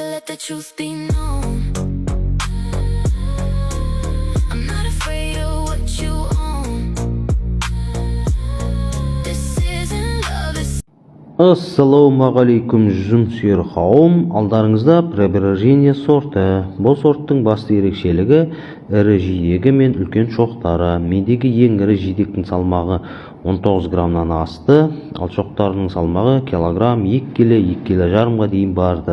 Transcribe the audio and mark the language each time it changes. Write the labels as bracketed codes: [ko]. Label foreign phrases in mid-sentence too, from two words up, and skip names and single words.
[en] the truth be known. I'm not afraid of what you own. This isn't love, it's [kk] Ассалаумағалейкум жүзім сүйер қауым, алдарыңызда преображение сорты. Бұл сорттың басты ерекшелігі ірі жидегі мен үлкен шоқтары. Мендегі ең ірі жидектің салмағы 19 граммнан асты, ал шоқтарының салмағы килограмм, 2 келі, 2 келі жарымға дейін барды.